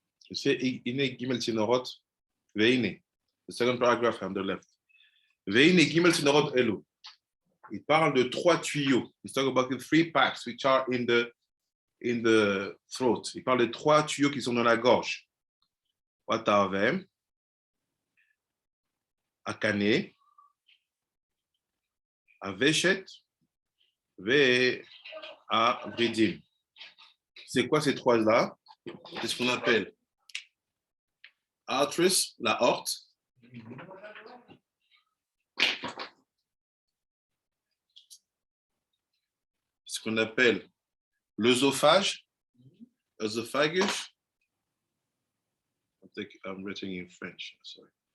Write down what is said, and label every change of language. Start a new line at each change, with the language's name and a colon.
English: You see,
Hebrew: Ine Gimel Tinorot, Veine,
English: the second paragraph on the left.
Hebrew: Veine Gimel Tinorot Elu.
French: Il parle de 3 tuyaux.
English: He's talking about the 3 pipes which are in the throat.
French: Il parle de 3 tuyaux qui sont dans la gorge.
English: What are them?
Hebrew: Akane, Aveshet, Ve, Vridim.
French: C'est quoi ces 3-là? C'est ce qu'on appelle arteries, la horte. Ce qu'on appelle l'œsophage, œsophagus.
English: I'm writing in French, sorry.